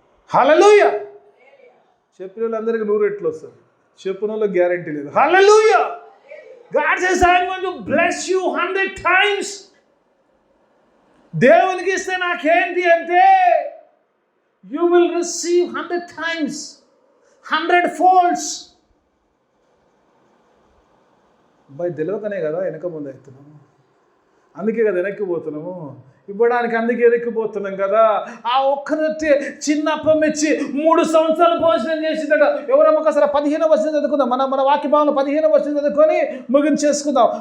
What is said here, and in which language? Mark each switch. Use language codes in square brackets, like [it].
[te] హల్లెలూయా. చెప్పిన వాళ్ళందరికీ 100 రెట్లు వస్తుంది, చెప్పిన వాళ్ళకి గ్యారంటీ లేదు. హల్లెలూయా. [en] God says, I'm going to bless you 100 times. [te] దేవునికి ఇస్తే నాకేంటి అంటే [en] you will receive 100 times, 100 folds. [te] తెలియకనే కదా వెనక ముందు అవుతున్నాము, అందుకే కదా వెనక్కి పోతున్నాము, ఇవ్వడానికి అందుకే వెనక్కిపోతున్నాం కదా. ఆ ఒక్కరైతే చిన్న అప్పం ఇచ్చి 3 సంవత్సరాలు భోజనం చేసిందట. ఎవరమ్మ ఒకసారి 15వ వచనం చదువుకుందాం. మన వాక్య భావంలో 15వ వచనం చదువుకొని ముగించేసుకుందాం.